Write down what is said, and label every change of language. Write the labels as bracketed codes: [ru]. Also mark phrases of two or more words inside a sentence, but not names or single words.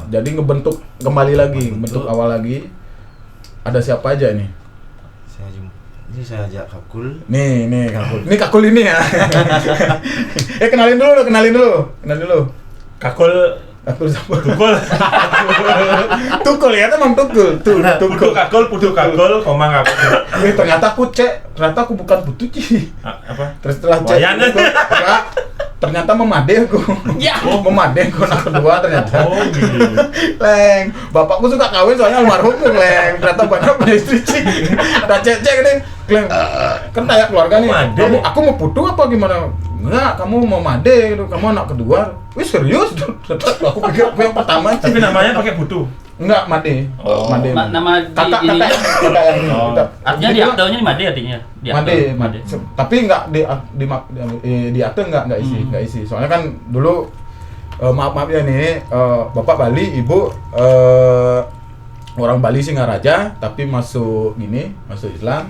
[id] Jadi ngebentuk kembali lagi, bentuk awal lagi. Ada siapa aja nih? Saya ajak Kakul. Nih Kakul. Ini Kakul ini ya. Kenalin dulu. Kakul siapa? Tukul. Tukul ya, emang Tukul. Putu kakul, komang kakul. Ternyata aku bukan Putu Ci. Apa? Terus setelah cek Wayan. enggak, ternyata memade aku. Ya. Memade aku anak kedua ternyata. Oh gitu. Leng, bapakku suka kawin soalnya almarhum tuh, Leng. Ternyata banyak punya istri Ci. Ada cek ini, Leng. Kan kayak keluarga nih. Made. Aku mau putu apa gimana? Enggak, kamu mau made gitu. Kamu anak kedua. Wih, serius? Aku pikir aku yang pertama Ci. Tapi namanya pakai putu. Enggak, Made. Oh. Made. Nama kakak ininya? yang ini. Oh. Artinya di aktenya ini Made artinya. Di akte. Made. Tapi enggak di akte enggak isi. Soalnya kan dulu maaf ya nih, Bapak Bali, Ibu orang Bali Singaraja, tapi masuk Islam.